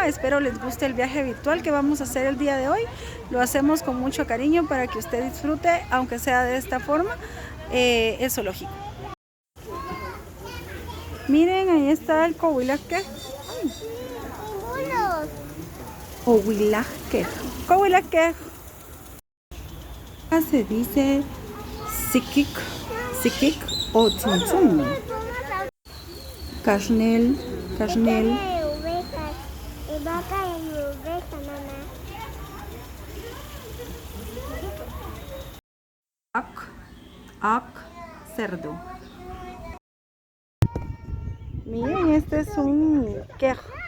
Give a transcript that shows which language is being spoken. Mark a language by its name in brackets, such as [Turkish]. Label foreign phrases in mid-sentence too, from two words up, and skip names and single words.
[Spanish] Espero les guste el viaje virtual que vamos a hacer el día de hoy. Lo hacemos con mucho cariño para que usted disfrute, aunque sea de esta forma, el zoológico. Miren, ahí está el cohuilaque. Cohuilaque. Cohuilaque. Se dice sikik, sikik o tzuntzun. Cashnel, cashnel. Vaca y oveja, mamá. Ak, cerdo. Miren, este es un quej.